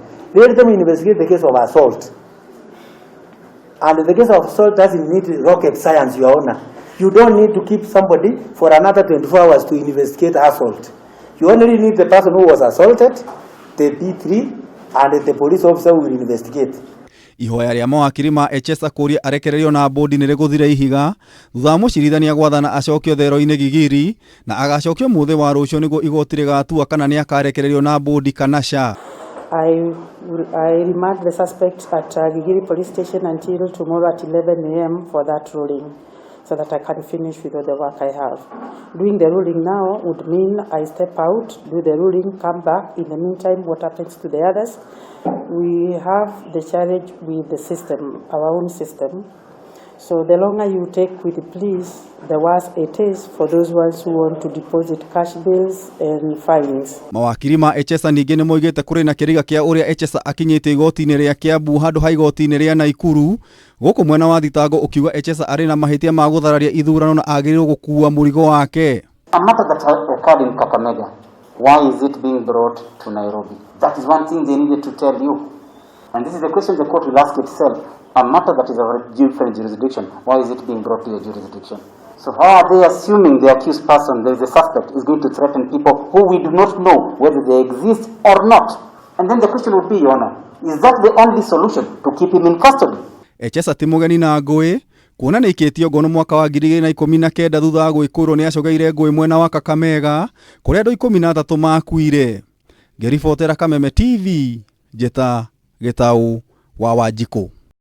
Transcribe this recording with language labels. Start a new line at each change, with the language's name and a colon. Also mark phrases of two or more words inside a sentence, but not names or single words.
English: Let them investigate the case of assault. And the case of assault doesn't need rocket science, Your Honor. You don't need to keep somebody for another 24 hours to investigate assault. You only need the person who was assaulted, the P3, and the police officer will investigate.
Kikuyu: Ihoya rĩa mawakiri ma Echesa kũria arekererio na bodi nĩ rĩgũthire ihiga thutha wa mũcirithania gwathana acokio thero-inĩ Gigiri na agacokio muthe wa rũciũ nĩguo igoti rĩgatua kana nĩ akarekererio na bodi kana ca.
English: I remand the suspect at Gigiri police station until tomorrow at 11 a.m. for that ruling, so that I can finish with all the work I have. Doing the ruling now would mean I step out, do the ruling, come back. In the meantime, what happens to the others? We have the challenge with the system, our own system. So the longer you take with the pleas, the worse it is for those ones who want to deposit cash bills and fines.
Kikuyu: Mawakiri ma Echesa ningĩ nĩ moigĩte kũrĩ na kĩriga kĩa ũrĩa Echesa akinyĩte igoti-inĩ rĩa Kiambu handũ ha igoti-inĩ rĩa Naikuru gũkũ mwena wa thitango ũkiuga Echesa arĩ na mahĩtia ma gũthararia ithurano na agĩrĩirwo gũkuua mũrigo wake.
English: A matter that occurred in Kameme, why is it being brought to Nairobi? That is one thing they needed to tell you. And this is the question the court will ask itself. A matter that is of a different jurisdiction, why is it being brought to your jurisdiction? So how are they assuming the accused person, there is a suspect, is going to threaten people who we do not know whether they exist or not? And then the question would be, Your Honor, is that the only solution to keep him in custody?
Kikuyu: Echesa ti mũgeni na nguui kuona nĩ ikĩtio ngono mwaka wa 2019 thutha wa gwĩkũĩrwo nĩ acogeire nguui mwena wa Kakamega kũrĩa andũ 13 makuire. Ngĩribotera Kameme TV, Njeta Gĩtaũ wa Wanjikũ.